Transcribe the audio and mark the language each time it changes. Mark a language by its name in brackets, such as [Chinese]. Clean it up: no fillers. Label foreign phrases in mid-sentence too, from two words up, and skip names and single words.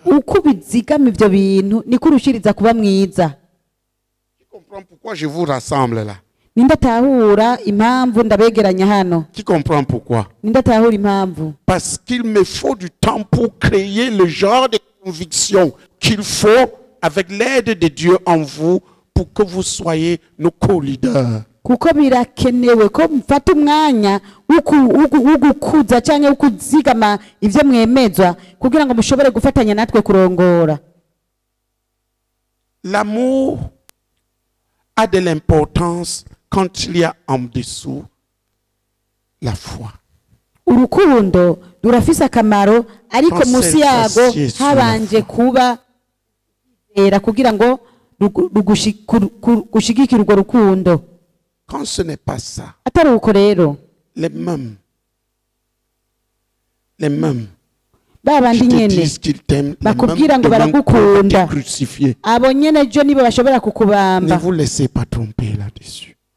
[French] Tu comprends pourquoi je vous rassemble là? Qui comprend pourquoi? Parce qu'il me faut du temps pour créer le genre de conviction qu'il faut avec l'aide de Dieu en vous pour que vous soyez nos co-leaders. [Rundi] Kuko birakenewe ko mfata umwanya ugukuza cyangwa ukuzigama ivyo mwemezwa kugira ngo mushobore gufatanya natwe kurongora. [French] L'amour a de l'importance quand il y a en dessous la foi. [Rundi] Urukundo rurafise akamaro ariko musi yago habanje kuba era kugira ngo gushigikira urwo rukundo. [French] Quand ce n'est pas ça, les mêmes qui te disent qu'ils t'aiment, les mêmes te crucifier. Ne vous laissez pas tromper là-dessus.